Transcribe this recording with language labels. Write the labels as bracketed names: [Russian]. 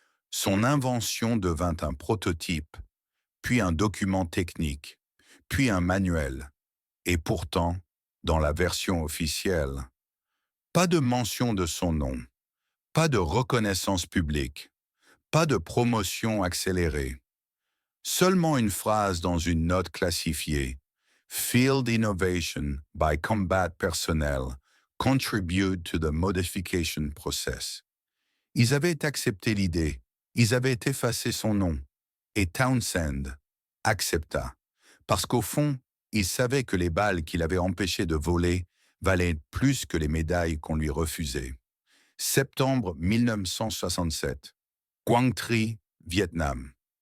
[French] Son invention devint un prototype, puis un document technique, puis un manuel. Et pourtant, dans la version officielle, pas de mention de son nom, pas de reconnaissance publique, pas de promotion accélérée. Seulement une phrase dans une note classifiée. [English] Field innovation by combat personnel contribute to the modification process. [French] Ils avaient accepté l'idée, ils avaient effacé son nom, et Townsend accepta, parce qu'au fond, Il savait que les balles qu'il avait empêché de voler valaient plus que les médailles qu'on lui refusait. Septembre 1967. Quang Tri, Vietnam.